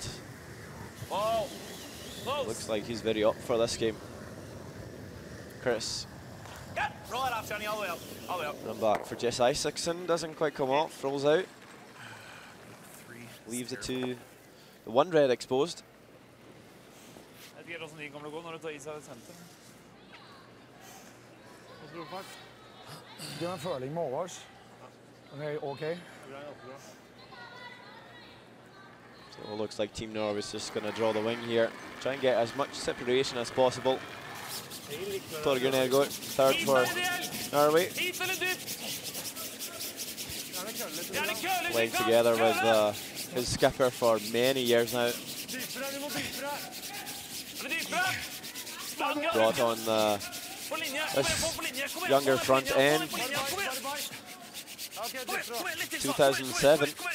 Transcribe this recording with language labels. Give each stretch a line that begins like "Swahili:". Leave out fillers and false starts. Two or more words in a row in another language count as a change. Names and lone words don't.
English: Whoa. Close. Looks like he's very up for this game. Chris, Good. Roll it off, Johnny. All the way up. All the way up. run back for Jess Isaacson. Doesn't quite come off. Rolls out. 3. Leaves it to the one red exposed.
Norwegian: Jeg vet ikke hvordan de kommer til å gå når du tar is av et senter. Give en føling med overs.
English: Okay. So it looks like Team Norway is just going to draw the wing here. Try and get as much separation as possible. Torgeir Nergård, third for Norway.
Norwegian: Hit eller dytt? Gjerne køler.
English: Playing together with his skipper for many years now. Brought on this younger front end, 2007.